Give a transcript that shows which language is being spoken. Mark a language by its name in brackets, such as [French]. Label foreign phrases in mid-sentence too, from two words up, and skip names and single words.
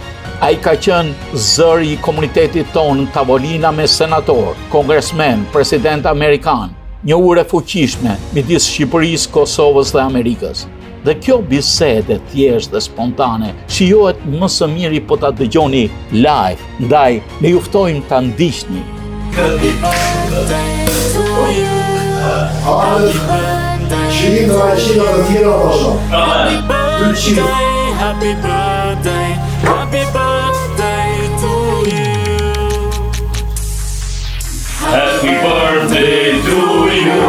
[Albanian] Ai ka qenë zëri i komunitetit tonë në tavolina me senator, kongresmen, president amerikan, një ure fuqishme midis Shqipërisë, Kosovës dhe Amerikës. Dhe kjo bisede thjesht dhe spontane shijohet më së miri po ta dëgjoni live, ndaj ne ju ftojmë ta ndiqni. [English] Happy birthday to you. Happy birthday, happy birthday, happy birthday to you. Happy birthday to you.